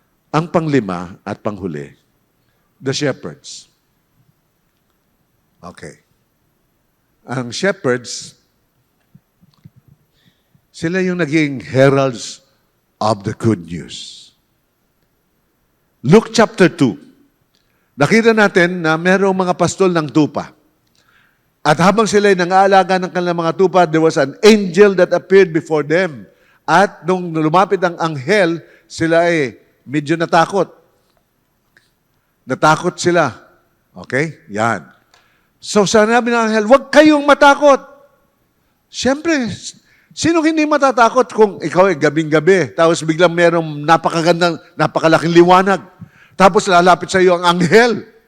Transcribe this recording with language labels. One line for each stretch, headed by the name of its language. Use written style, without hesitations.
Filipino: Ang panglima at panghuli,
English: the shepherds.
Filipino: Okay. Ang shepherds, sila yung naging
English: heralds of the good news. Luke chapter 2.
Filipino: Nakita natin na mayroong mga pastol ng tupa. At habang sila ay nangaalaga ng kanilang mga tupa,
English: there was an angel that appeared before them.
Filipino: At nung lumapit ang anghel, sila ay medyo natakot. Natakot sila. Okay? Yan. So sinabi ng anghel, huwag kayong matakot. Siyempre, sino hindi matatakot kung ikaw ay gabing-gabi, tapos biglang merong napakagandang, napakalaking liwanag, tapos lalapit sa iyo ang anghel.